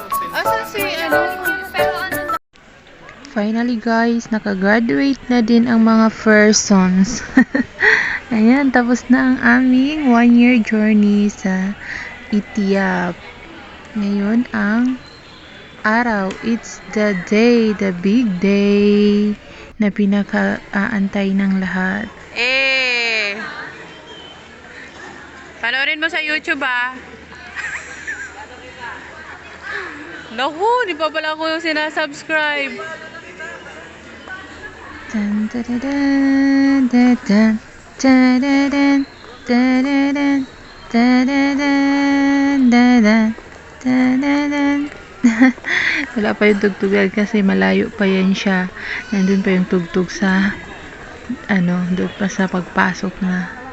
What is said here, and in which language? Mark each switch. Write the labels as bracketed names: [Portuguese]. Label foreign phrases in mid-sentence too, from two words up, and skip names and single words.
[Filipino] Asan si ano? Finally guys, nakagraduate na din ang mga [English] first sons. [Filipino] Ayan, tapos na ang aming 1-year journey sa Itiap. Ngayon ang araw, [English] it's the day, the big day [Filipino] na pinaka-aantay ng lahat. Panoorin mo sa YouTube Naku, di pa pala ako yung sinasubscribe. Tan tadadaan, tadadaan, tadadaan, tadadaan, tadadaan, tadadaan, tadadaan. Wala pa yung tugtugan kasi malayo pa yan siya. Nandun pa yung tugtog sa doon pa sa pagpasok na.